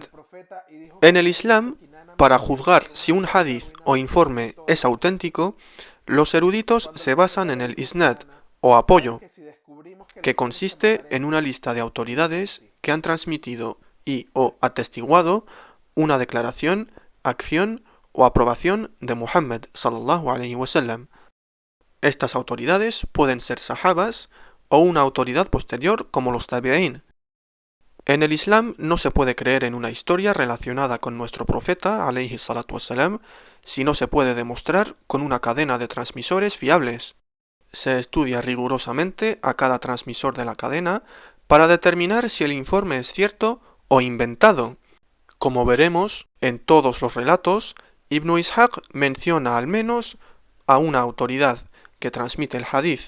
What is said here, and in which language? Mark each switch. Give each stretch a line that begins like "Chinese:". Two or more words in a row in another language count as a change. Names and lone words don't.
Spanish: En el Islam, para juzgar si un hadith o informe es auténtico, los eruditos se basan en el isnad o apoyo, que consiste en una lista de autoridades que han transmitido y o atestiguado una declaración, acción o aprobación de Muhammad
Arabic: صلى الله عليه وسلم.
Spanish: Estas autoridades pueden ser sahabas o una autoridad posterior como los tabi'in. En el Islam no se puede creer en una historia relacionada con nuestro profeta,
Arabic: عليه الصلاة والسلام,
Spanish: si no se puede demostrar con una cadena de transmisores fiables. Se estudia rigurosamente a cada transmisor de la cadena para determinar si el informe es cierto o inventado. Como veremos, en todos los relatos, Ibn Ishaq menciona al menos a una autoridad que transmite el hadith.